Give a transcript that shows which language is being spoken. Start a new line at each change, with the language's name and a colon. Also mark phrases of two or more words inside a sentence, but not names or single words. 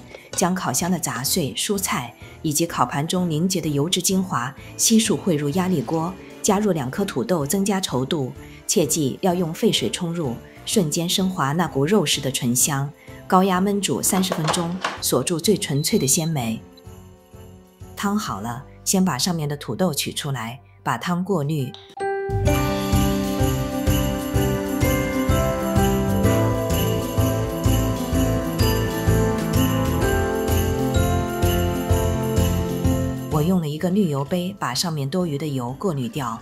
Chinese: 將烤箱的雜碎、蔬菜以及烤盤中凝結的油脂精華悉數匯入壓力鍋，加入2顆土豆增加稠度，切記要用沸水沖入，瞬間升華那股肉食的醇香。高壓燜煮30分鐘，鎖住最純粹的鮮美。湯好了，先把上面的土豆取出來，把湯過濾。我用了一个滤油杯，把上面多余的油过滤掉。